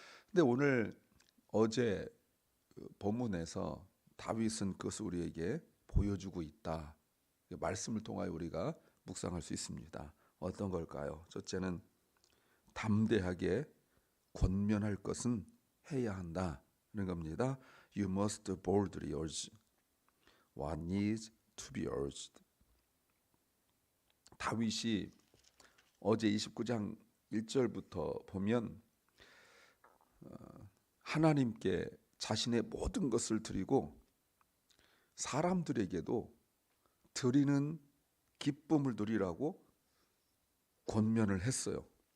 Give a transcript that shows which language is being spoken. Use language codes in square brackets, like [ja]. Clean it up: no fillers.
[ko] 근데 오늘 어제 본문에서 다윗은 그것을 우리에게 보여주고 있다. 말씀을 통하여 우리가 묵상할 수 있습니다. 어떤 걸까요? 첫째는 담대하게 권면할 것은 해야 한다는 겁니다. [en] You must boldly urge what needs to be urged. [ko] 다윗이 어제 29장 1절부터 보면 하나님께 자신의 모든 것을 드리고 사람들에게도 드리는 기쁨을 누리라고 권면을 했어요.